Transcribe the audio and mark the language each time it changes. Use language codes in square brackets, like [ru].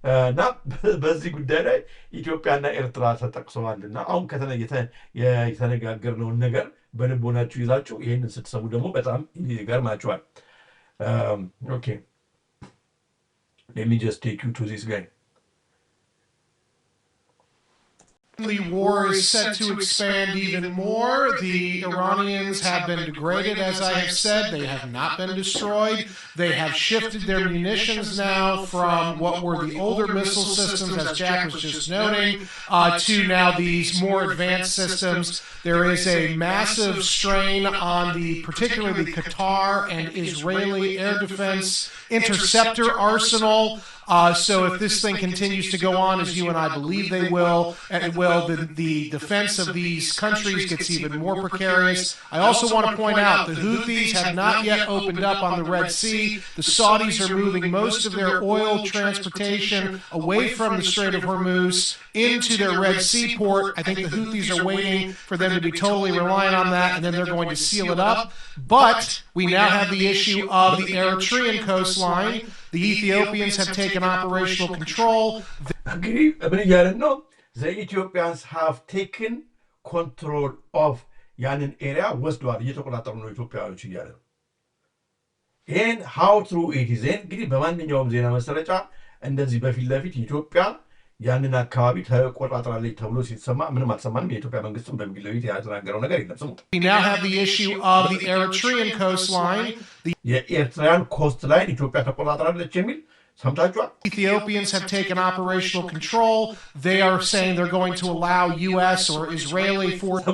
[am] እና በዚህ ጉዳይ ላይ ኢትዮጵያና ኤርትራ ተጠቅሰዋል። እና አሁን የተነጋገርነውን ነገር በልቦናችሁ ይዛችሁ ይህንን ስትሰሙ ደግሞ በጣም ይገርማችኋል። ኦኬ [en] let me just take you to this guy. The war is set to expand even more. The Iranians have been degraded, as I have said. They have not been destroyed. They have shifted their munitions now from what were the older missile systems, as Jack was just noting, to now these more advanced systems. There is a massive strain on particularly the Qatar and Israeli air defense interceptor arsenal. So if this thing continues to go on, as you and I believe they will, the defense of these countries gets even more precarious. I also want to point out the Houthis have not yet opened up on the Red Sea. The Saudis are moving most of their oil transportation away from the Strait of Hormuz into their Red Sea port. I think the Houthis are waiting for them to be totally reliant on that, and then they're going to seal it up. But we now have the issue of the Eritrean coastline. The Ethiopians have taken operational control. The Ethiopians have taken control of [am] ያንን ኤሪያ ወስደዋል፣ እየተቆጣጠሩ ነው ኢትዮጵያውያኖች እያለ ነው። ይህን [en] how true it is [am] እንግዲህ በማንኛውም ዜና መሰረጫ እንደዚህ በፊት ለፊት ኢትዮጵያ ያንን አካባቢ ተቆጣጥራለች ተብሎ ሲሰማ ምንም አልሰማንም። የኢትዮጵያ መንግስትም በፊት ለፊት ያተናገረው ነገር የለም። ስሙ [en] We now have the issue of the Eritrean coastline. [am] የኤርትራን ኮስት ላይን ኢትዮጵያ ተቆጣጥራለች የሚል ሰምታችኋል። [en] Ethiopians have taken operational control. They are saying they're going to allow US or Israeli forces.